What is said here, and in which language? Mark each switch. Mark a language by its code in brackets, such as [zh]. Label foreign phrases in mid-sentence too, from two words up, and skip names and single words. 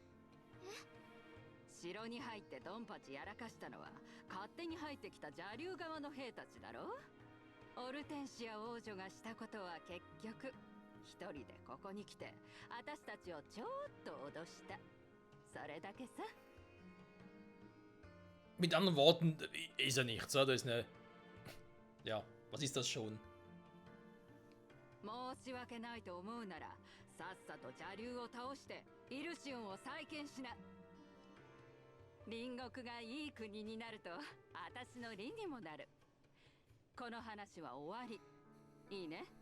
[ja] 城に入ってドンパチやらかしたのは勝手に入ってきた邪竜側の兵たちだろ。オルテンシア王女がしたことは結局一人でここに来て私たちをちょっと脅した。それだけさ。 [de] Mit anderen Worten, ist ja nichts, oder? Das ist eine. Ja, was ist das schon? [ja] 申し訳ないと思うならさっさと邪竜を倒してイルシオンを再建しな。隣国がいい国になると私の利にもなる。この話は終わり。いいね。